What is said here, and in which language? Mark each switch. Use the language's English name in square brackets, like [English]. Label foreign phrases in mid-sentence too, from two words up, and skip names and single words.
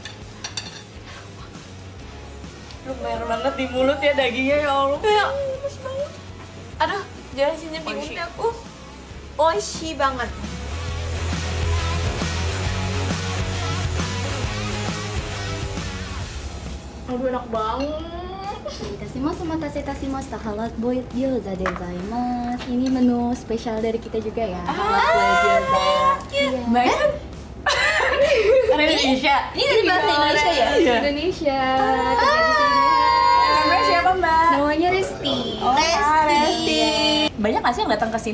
[Indonesian] Lumer banget di mulut ya dagingnya, ya Allah. Ya, lemes banget. Aduh, jelasinnya bingung Oishi. deh aku. Oishi banget. Aduh, enak banget. [Japanese] お待たせいたしましたハラボイ餃子でございます。 [Indonesian] ini menu spesial dari kita juga ya. Halat boy 餃子. Banyak. Dari Indonesia. Ini dari bahasa Indonesia ya? Indonesia. Kerja di sini. Namanya siapa, Mbak? Namanya Resti. Resti. Banyak nggak sih yang datang ke sini?